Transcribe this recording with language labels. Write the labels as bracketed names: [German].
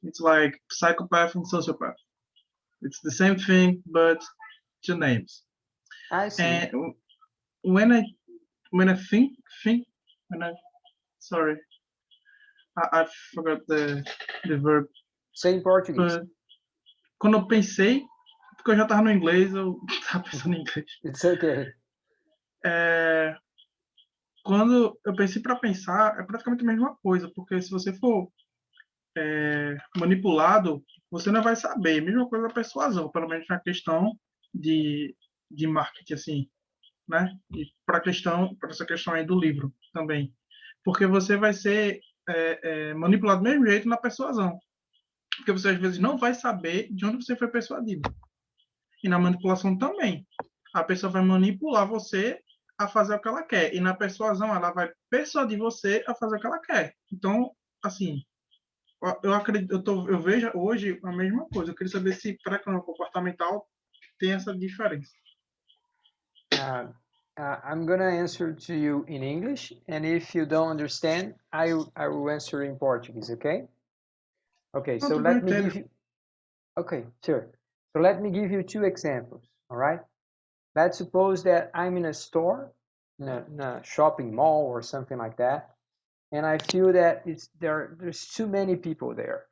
[English] It's like psychopath and sociopath. It's the same thing, but two names. I see. And when I when I think when I sorry, I forgot the verb. Say in Portuguese. [Portuguese] But quando eu pensei, porque eu já tava no inglês, eu tava pensando em inglês. It's okay. Quando eu pensei para pensar, é praticamente a mesma coisa, porque se você for manipulado, você não vai saber. Mesma coisa da persuasão, pelo menos na questão de marketing, assim, né? E para essa questão aí do livro também, porque você vai ser manipulado do mesmo jeito na persuasão, porque você às vezes não vai saber de onde você foi persuadido. E na manipulação também, a pessoa vai manipular você a fazer o que ela quer, e na persuasão ela vai persuadir você a fazer o que ela quer. Então, assim, eu acredito, eu vejo hoje a mesma coisa. Eu queria saber se para a comportamental tem essa diferença. [English] I'm going to answer to you in English, and if you don't understand, I will answer in Portuguese, okay? Okay, so let me give you... Okay, sure. So let me give you two examples, all right? Let's suppose that I'm in a store, in a shopping mall or something like that, and I feel that there's too many people there.